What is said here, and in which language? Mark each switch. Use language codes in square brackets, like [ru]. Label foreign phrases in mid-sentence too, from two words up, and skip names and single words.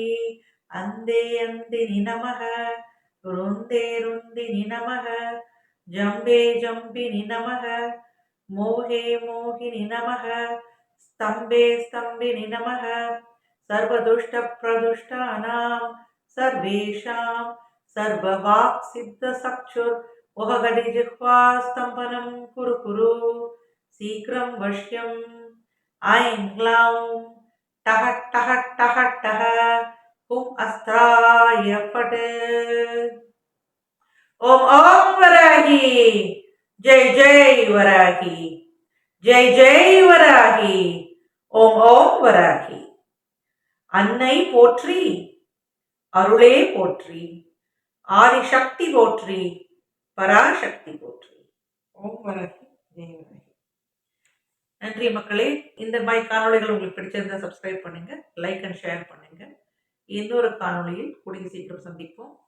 [sa] अन्धे अन्धिनि नमः रुन्धे रुन्धिनि नमः जम्भे जम्भिनि नमः मोहे मोहिनि नमः स्तम्भे स्तम्भिनि नमः सर्वदुष्ट प्रदुष्टानाम् सर्वेषां सर्ववाक् सिद्धचक्षुर् वहगति जिह्वा स्तम्भनं कुरु कुरु शीघ्रं वश्यम् ऐं ग्लौं टः टः टः टः हुं अस्त्राय फट् ॐ ॐ वराही जय जय वराही जय जय वराही ॐ ॐ वराही [ta] அன்னை போற்றி அருளே போற்றி ஆதிசக்தி போற்றி பராசக்தி போற்றி. [sa] ॐ वराहि जय वराहि. [ta] நன்றி மக்களே. இந்த மாதிரி காணொலிகள் உங்களுக்கு பிடிச்சிருந்தா சப்ஸ்கிரைப் பண்ணுங்க, லைக் அண்ட் ஷேர் பண்ணுங்க. இன்னொரு காணொலியில் கூடிய சீக்கிரம் சந்திப்போம்.